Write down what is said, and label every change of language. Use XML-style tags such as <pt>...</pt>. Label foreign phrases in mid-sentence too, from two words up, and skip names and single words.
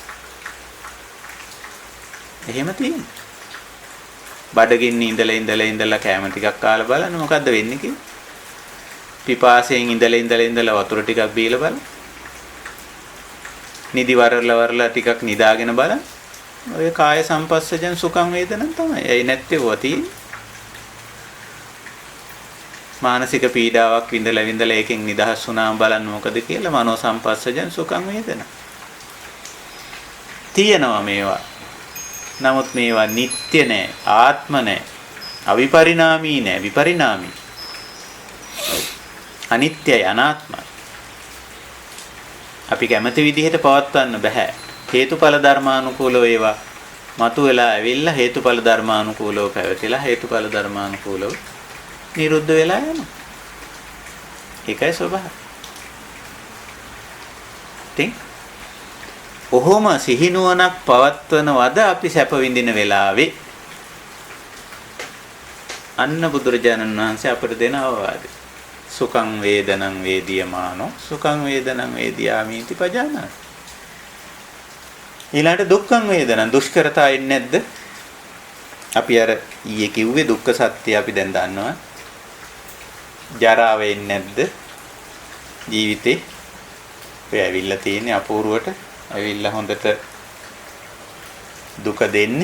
<si>එහෙම තියෙනවා. බඩගින්න ඉඳලා කෑම ටිකක් කාලා බලන්න මොකද්ද වෙන්නේ කියලා? පිපාසයෙන් ඉඳලා වතුර ටිකක් බීලා බලන්න. නිදි වරලා ටිකක් නිදාගෙන බලන්න. ඔය</si> <pi>කාය සංපස්සජං සුඛං වේදනං</pi> <si>තමයි. ඒ නැත්තේ වති මානසික පීඩාවක් විඳලා ඒකෙන් නිදහස් වුණාම බලන්න මොකද කියලා</si> <pi>මනෝ සංපස්සජං සුඛං වේදනං.</pi> <si>තියෙනවා මේවා. නමුත් මේවා නිට්ටය නෑ, ආත්ම නෑ, අවිපරිණාමී නෑ, විපරිණාමී. අනිත්‍යයි, අනාත්මයි. අපි කැමති විදිහට පවත්වන්න බෑ. හේතුඵල ධර්මානුකූලව ඒවා මතුවලා ඇවිල්ලා හේතුඵල ධර්මානුකූලව පැවතිලා හේතුඵල ධර්මානුකූලව නිරුද්ධ වෙලා යනවා. ඒකයි ස්වභාවය. තින් ඔහොම සිහිනුවණක් පවත්වනවද අපි සැප විඳින වෙලාවේ අන්න බුදුරජාණන් වහන්සේ අපට දෙන අවවාදය.</si> <pi>සුඛං වේදනං වේදියමානෝ සුඛං වේදනං වේදියාමිති පජානාති.</pi> <si>ඊළඟට</si> <pi>දුක්ඛං වේදනං</pi> <si>දුෂ්කරතා එන්නේ නැද්ද? අපි අර ඊයේ කිව්වේ දුක්ඛ සත්‍ය අපි දැන් දන්නවා. ජරාව එන්නේ නැද්ද? ජීවිතේ ඔය ඇවිල්ලා තියෙන්නේ අපූර්වට. ඇවිල්ලා හොඳට දුක දෙන්නේ.</si>